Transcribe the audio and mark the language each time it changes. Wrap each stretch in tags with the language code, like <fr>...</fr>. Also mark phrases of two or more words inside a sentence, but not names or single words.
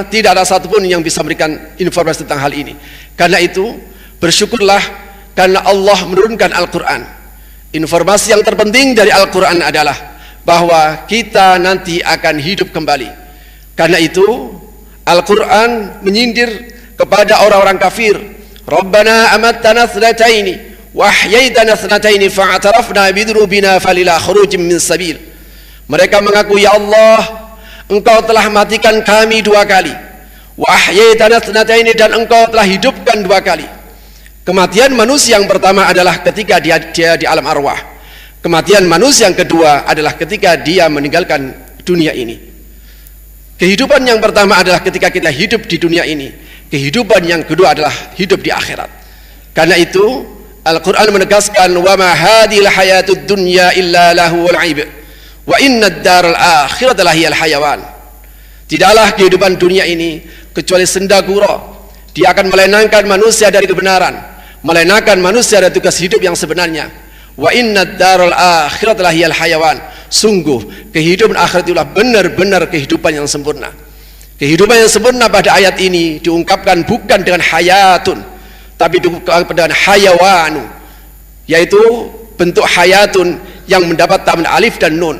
<id>Tidak ada satupun yang bisa memberikan informasi tentang hal ini. Karena itu bersyukurlah karena Allah menurunkan Al-Quran. Informasi yang terpenting dari Al-Quran adalah bahwa kita nanti akan hidup kembali. Karena itu Al-Quran menyindir kepada orang-orang kafir,</id> <ar>ربنا أمتنا اثنتين وأحييتنا اثنتين فاعترفنا بذنوبنا فهل إلى خروج من سبيل.</ar> <id>Mereka mengaku, ya Allah, Engkau telah matikan kami 2 kali,</id> <ar>وأحييتنا اثنتين,</ar> <id>dan Engkau telah hidupkan 2 kali. Kematian manusia yang pertama adalah ketika dia di alam arwah. Kematian manusia yang kedua adalah ketika dia meninggalkan dunia ini. Kehidupan yang pertama adalah ketika kita hidup di dunia ini. Kehidupan yang kedua adalah hidup di akhirat. Karena itu Al-Quran menegaskan,</id> <ar>وما هذه الحياة الدنيا إلا لهو ولعب وإن الدار الآخرة لهي الحيوان.</ar> <id>Tidaklah kehidupan dunia ini kecuali senda gurau. Dia akan melenakan manusia dari kebenaran, melenakan manusia dari tugas hidup yang sebenarnya.</id> <ar>وإن الدار الآخرة لهي الحيوان.</ar> <id>Sungguh kehidupan akhirat itulah benar-benar kehidupan yang sempurna. Kehidupan yang sempurna pada ayat ini diungkapkan bukan dengan hayatun, tapi diungkapkan dengan hayawanu, yaitu bentuk hayatun yang mendapat tambahan alif dan nun.</id>